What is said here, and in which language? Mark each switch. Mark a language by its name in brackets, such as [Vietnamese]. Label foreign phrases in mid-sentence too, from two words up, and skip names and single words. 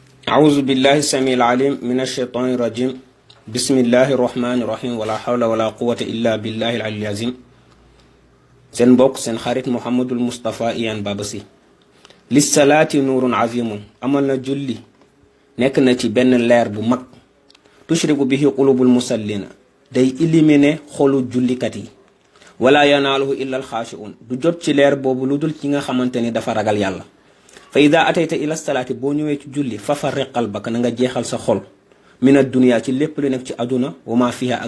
[Arabic] أعوذ بالله السميع العليم من الشيطان الرجيم بسم الله الرحمن الرحيم ولا حول ولا قوة إلا بالله العلي العظيم [Wolof] seen mbokk seen xarit Mouhamadul Moustapha Iyane Baba Sy [Arabic] للصلاة نور عظيم [Wolof] amal na julli nekk na ci benn leer bu mag [Arabic] تشرق به قلوب المصلين [Wolof] day éliminer xolu jullikat yi [Arabic] ولا يناله إلا الخاشعون [Wolof] du jot ci leer boobu lu dul ci nga xamante ni dafa ragal yàlla [Arabic] فإذا أتيت إلى الصلاة [Wolof] boo ñëwee ci julli [Arabic] ففرق قلبك [Wolof] na nga jeexal sa xol [Arabic] من الدنيا [Wolof] ci lépp lu nekk ci aduna [Arabic] وما فيها